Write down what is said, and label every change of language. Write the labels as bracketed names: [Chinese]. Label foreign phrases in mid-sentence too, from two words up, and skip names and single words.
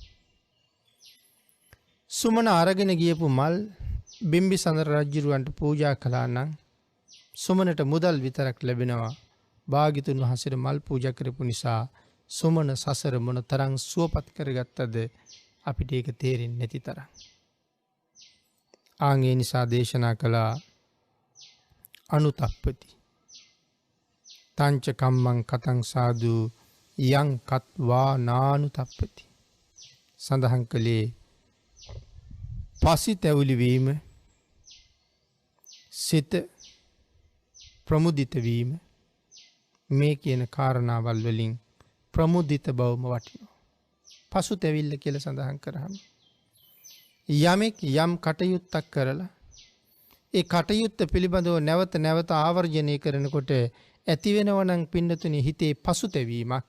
[Sinhala] සුමන අරගෙන ගියපු මල් බිම්බිසාර රජුරවන්ට පූජා කළා නම් සුමනට මුදල් විතරක් ලැබෙනවා. භාග්‍යතුන් වහන්සේට මල් පූජා කරපු නිසා සුමන සසර මොන තරම් සුවපත් කරගත්තද අපිට ඒක තේරෙන්නේ නැති තරම්. ආන්ගේ නිසා දේශනා කළා අනුතප්පති. [Pali] තංච කම්මං කතං සාදු යං කତ୍වා නානුතප්පති. [Sinhala] සඳහන් කළේ පසිතැවිලි වීම, සිත ප්‍රමුදිත වීම, මේ කියන කාරණාවල් වලින් ප්‍රමුදිත බවම වටිනවා. පසුතැවිල්ල කියලා සඳහන් කරාම යමෙක් යම් කටයුත්තක් කරලා ඒ කටයුත්ත පිළිබඳව නැවත නැවත ආවර්ජනය කරනකොට ඇති වෙනවා නම් පින්නතුනි හිතේ පසුතැවීමක්.